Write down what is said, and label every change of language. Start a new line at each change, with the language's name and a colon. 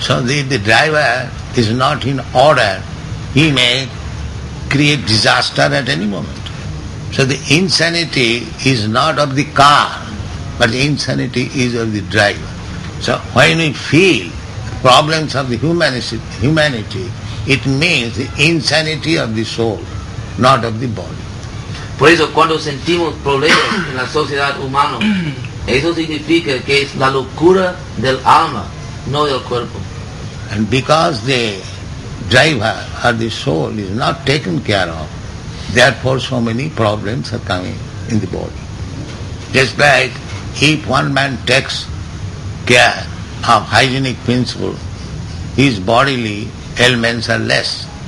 English: So the driver is not in order. He may create disaster at any moment. So the insanity is not of the car, but the insanity is of the driver. So when we feel problems of the humanity, it means the insanity of the soul, not of the body.
Spanish: Por eso cuando sentimos problemas en la sociedad humana, eso significa que es la locura del alma, no del cuerpo.
English: And because the driver or the soul is not taken care of, therefore so many problems are coming in the body. Just like if one man takes care of hygienic principle, his bodily ailments are less.